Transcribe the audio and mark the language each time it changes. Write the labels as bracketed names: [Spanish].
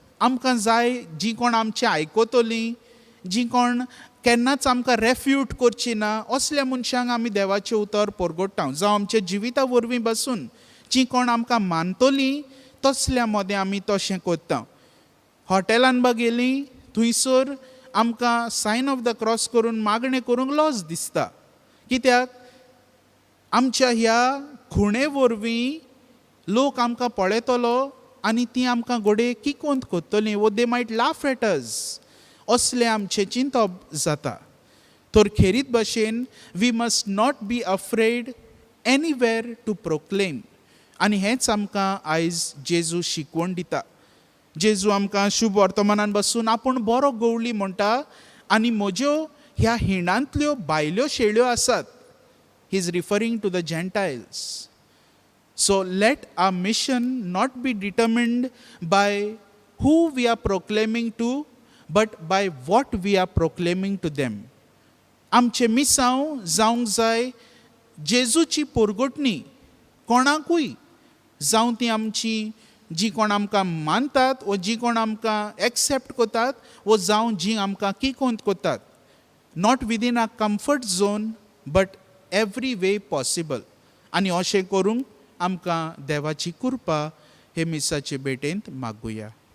[Konkani] आमकां जाय जीं कोण आमचें आयकतलीं, जीं कोण केन्नाच आमकां रेफ्यूट करचीं ना, असल्या मनशांक आमी देवाचें उतर परगोडटा. जावं आमच्या जिविता वरवीं बसून जीं कोण आमकां मानतलीं तसल्या मदें आमी तशें कोत्ता. हॉटेलान बा गेलीं थंयसर आमकां सायन ऑफ द क्रॉस करून मागणें करूंक लॉस दिसता. कित्याक आमच्या ह्या खुणे वरवीं लोक आमकां पळयतलो आनी तीं आमकां घोडये किकोंत कोत्तलीं, वो [English] they might laugh at us, [Konkani] असलें आमचें चिंतप जाता. तर खेरीत भाशेन [English] We must not be afraid anywhere to proclaim. [Konkani] आनी हेंच आमकां आयज जेजू शिकवण दिता. जेजू आमकां शुभ वर्तमानान बसून आपूण बरो गवळी म्हणटा आनी म्हज्यो ह्या हिणांतल्यो भायल्यो शेळ्यो आसात. [English] He is referring to the gentiles. So let our mission not be determined by who we are proclaiming to, but by what we are proclaiming to them. [Konkani] आमचें मिसांव जावंक जाय जेजूची परगोटणी कोणाकूय, जावं ती आमची जीं कोण आमकां मानतात वो जीं कोण आमकां एक्सेप्ट कोतात, वो जावं जीं आमकां किकोंत कोतात. [English] Not within a comfort zone but every way possible. [Konkani] आनी अशें करूंक आमकां देवाची कृपा हे मिसाचे भेटेंत मागुया.